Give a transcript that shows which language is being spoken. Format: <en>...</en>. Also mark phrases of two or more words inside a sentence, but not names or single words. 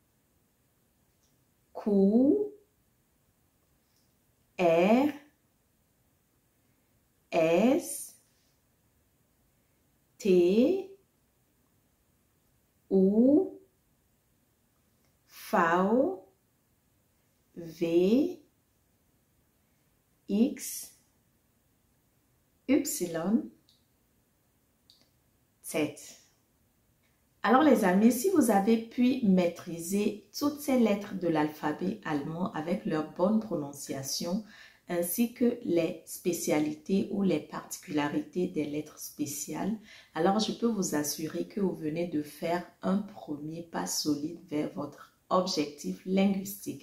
<de>Q, R, S, T, U, V, V, X, Y, Z.</de> <fr>Alors les amis, si vous avez pu maîtriser toutes ces lettres de l'alphabet allemand avec leur bonne prononciation, ainsi que les spécialités ou les particularités des lettres spéciales, alors je peux vous assurer que vous venez de faire un premier pas solide vers votre objectif linguistique.</fr>